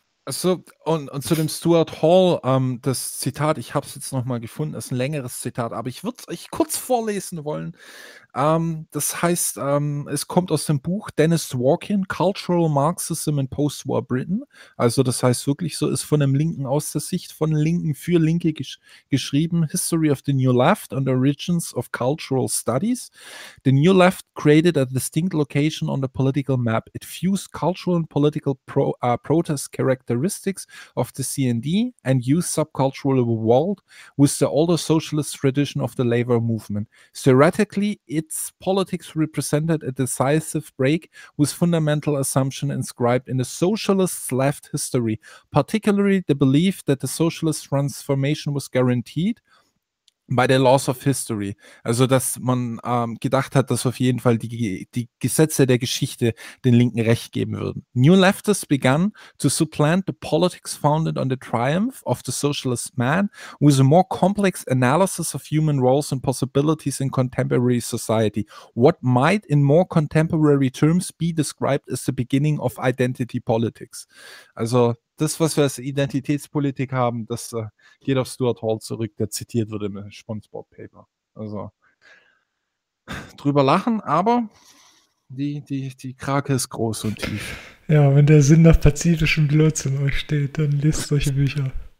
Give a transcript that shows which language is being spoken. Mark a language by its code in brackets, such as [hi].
[de] Also, und zu dem Stuart Hall, das Zitat, ich habe es jetzt nochmal gefunden, ist ein längeres Zitat, aber ich würde es euch kurz vorlesen wollen. Das heißt, es kommt aus dem Buch Dennis Dworkin, Cultural Marxism in Postwar Britain. Also das heißt wirklich so, ist von einem Linken aus der Sicht von Linken für Linke geschrieben. [en] History of the New Left and Origins of Cultural Studies. The New Left created a distinct location on the political map. It fused cultural and political protest characteristics of the CND and used subcultural world with the older socialist tradition of the labor movement. Theoretically, its politics represented a decisive break with fundamental assumption inscribed in the socialist's left history, particularly the belief that the socialist transformation was guaranteed by the laws of history. [de] Also, dass man gedacht hat, dass auf jeden Fall die Gesetze der Geschichte den Linken Recht geben würden. [en] New leftists began to supplant the politics founded on the triumph of the socialist man with a more complex analysis of human roles and possibilities in contemporary society. What might in more contemporary terms be described as the beginning of identity politics. [de] Also, das, was wir als Identitätspolitik haben, das geht auf Stuart Hall zurück, der zitiert wurde im Sponsored-Paper. Also drüber lachen, aber die Krake ist groß und tief. Ja, wenn der Sinn nach pazifischem Blödsinn euch steht, dann lest solche Bücher.